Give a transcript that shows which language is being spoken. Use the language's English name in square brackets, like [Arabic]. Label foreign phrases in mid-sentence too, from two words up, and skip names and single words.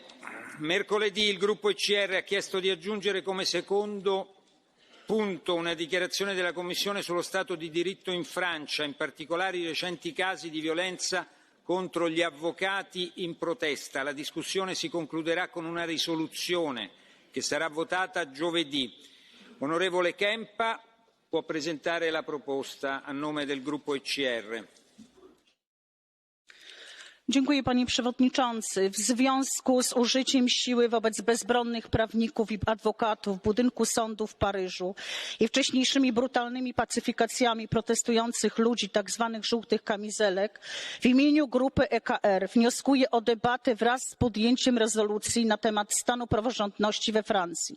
[Italian] Mercoledì il gruppo ECR ha chiesto di aggiungere come secondo punto una dichiarazione della Commissione sullo Stato di diritto in Francia, in particolare i recenti casi di violenza contro gli avvocati in protesta. La discussione si concluderà con una risoluzione che sarà votata giovedì. Onorevole Kempa può presentare la proposta a nome del gruppo ECR. [Polish] Dziękuję, panie przewodniczący. W związku z użyciem siły wobec bezbronnych prawników i adwokatów w budynku sądu w Paryżu i wcześniejszymi brutalnymi pacyfikacjami protestujących ludzi, tak zwanych żółtych kamizelek, w imieniu grupy EKR wnioskuję o debatę wraz z podjęciem rezolucji na temat stanu praworządności we Francji.